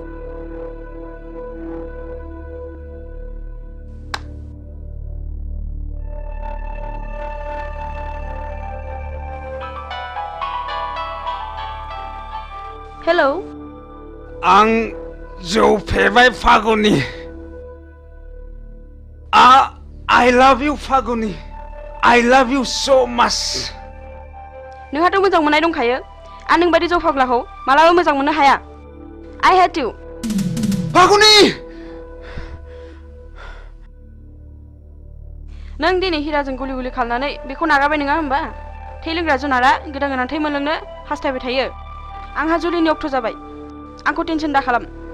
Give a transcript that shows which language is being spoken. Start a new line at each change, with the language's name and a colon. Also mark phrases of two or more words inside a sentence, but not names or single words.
Bodo: हेलौ आं जौ फेबाय फागुनि
English: I love you
Bodo: फागुनि
English: I love you so much
Bodo: नोंहाथ' मोजां मोननाय दंखायो आं नोंबादि जौ फाग्लाखौ मालाबा मोजां मोननो हाया
English: I hate you
Bodo: फागुनि नों दिनै हिराजों गुलि गुलि खालामनानै बेखौ नागारबाय नङा होमबा थै लोंग्रा जुनारा गोदान गोदान थै मोनलोंनो हास्थायबाय थायो आंहा जुलिनि अक्ट' जाबाय आंखौ टेनसन दा खालाम